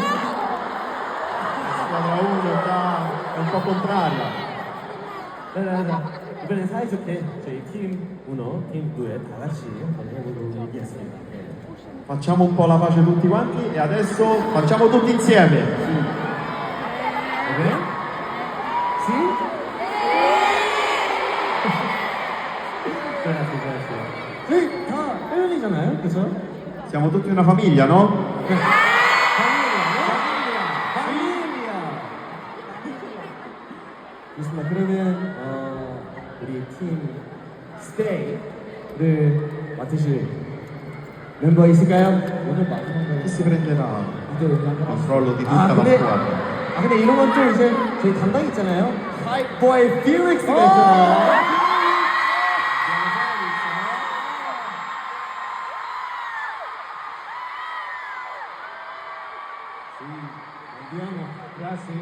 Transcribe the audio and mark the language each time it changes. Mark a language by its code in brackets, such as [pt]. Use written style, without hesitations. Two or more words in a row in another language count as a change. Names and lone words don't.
[it] La squadra 1 è un po' contraria. [ko] 자, 이번엔 사이좋게 저희 팀 운호, 팀 2에 다 같이 한번 해보도록 하겠습니다. [it] Facciamo un po' la pace tutti quanti e adesso facciamo tutti insieme. [ko] 오케이? 시? 저희 다 패밀리잖아요, 그렇죠? [it] Siamo tutti una famiglia, no? [ko] 좋습니다. 그러면 우리 팀 스테이를 맡으실 멤버 있을까요? 오늘 마지막으로 [it] Chi si prenderà il controllo di tutta la [ko] 근데 [it] squadra? [ko] 근데 이런 건 좀 이제 저희 담당 있잖아요. 하이보이 필릭스가 있잖아요. [it] Andiamo, grazie.